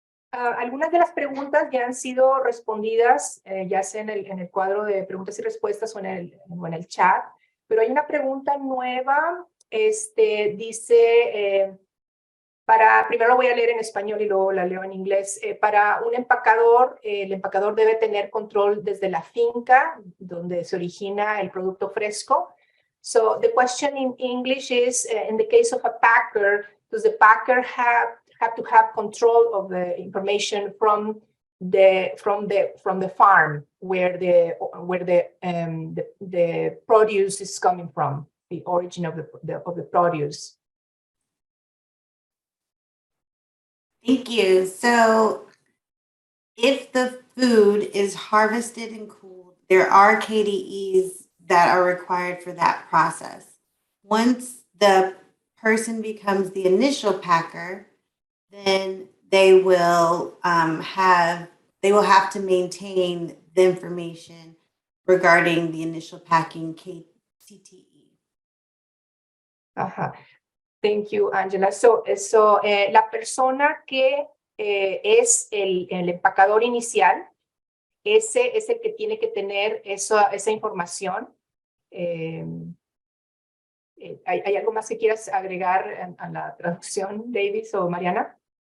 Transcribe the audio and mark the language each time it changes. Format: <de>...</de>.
<es>Algunas de las preguntas ya han sido respondidas, ya sea en el cuadro de preguntas y respuestas o en el chat, pero hay una pregunta nueva, dice, primero lo voy a leer en español y luego la leo en inglés. Para un empacador, el empacador debe tener control desde la finca donde se origina el producto fresco.</es> <en>So the question in English is, in the case of a packer, does the packer have to have control of the information from the farm where the produce is coming from, the origin of the produce? Thank you. So if the food is harvested and cooled, there are KDEs that are required for that process. Once the person becomes the initial packer, then they will have to maintain the information regarding the initial packing CTE. Thank you, Angela.</en> <es>So la persona que es el empacador inicial, ese es el que tiene que tener esa información. ¿Hay algo más que quieras agregar a la traducción, Davis o Mariana?</es>